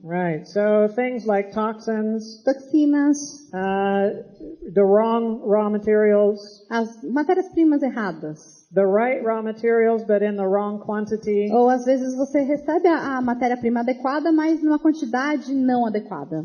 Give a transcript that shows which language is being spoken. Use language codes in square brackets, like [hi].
[en] right? So things like toxins, [pt] Toxinas, [en] the wrong raw materials, [pt] as matérias-primas erradas. [en] the right raw materials, but in the wrong quantity, [pt] Ou às vezes você recebe a matéria-prima adequada, mas numa quantidade não adequada.